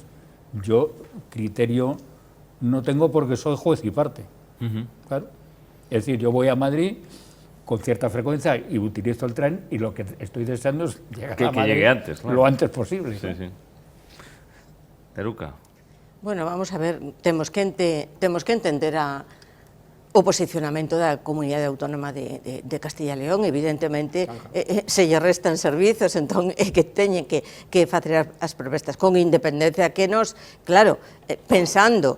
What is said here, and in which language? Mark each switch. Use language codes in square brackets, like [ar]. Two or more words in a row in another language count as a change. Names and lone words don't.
[es] Yo criterio no tengo porque soy juez y parte. Claro. Es decir, yo voy a Madrid con cierta frecuencia y utilizo el tren y lo que estoy deseando es llegar a Madrid llegue antes, claro, lo antes posible. Sí, sí. Teruca. [gl] Bueno, vamos a ver, temos que entender o posicionamento da Comunidade Autónoma de Castilla e León. Evidentemente, se lle restan servizos, entón é que teñen que facer as propostas con independencia que nos, claro, pensando